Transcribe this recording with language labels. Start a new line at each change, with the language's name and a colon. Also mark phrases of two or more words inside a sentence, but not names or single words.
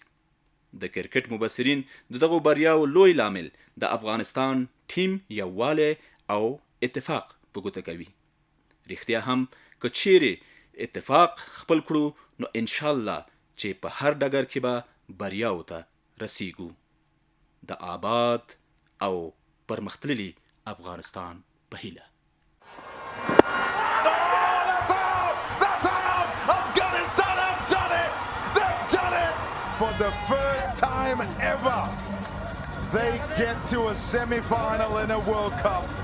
Pashto: د کرکټ مبصرین د دغو بریاو لوی لامل د افغانستان ټیم یووالی او اتفاق په ګوته کوي. رښتیا هم که چیرې اتفاق خپل کړو نو
Arabic: انشاءالله
Pashto: چې په هر ډګر کې به بریاو ته رسیږو. د آباد او پرمختللي افغانستان په هیله.
English: For the first time ever, they get to a semi-final in a World Cup.